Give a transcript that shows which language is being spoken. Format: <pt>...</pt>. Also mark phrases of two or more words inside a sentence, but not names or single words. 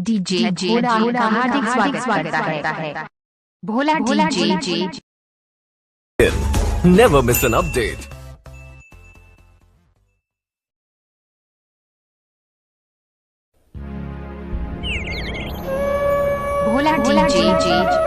<hi>डीजे भोला हार्दिक स्वागत करता है। भोला डीजे</hi> <en>Never miss an update. भोला डीजे</en>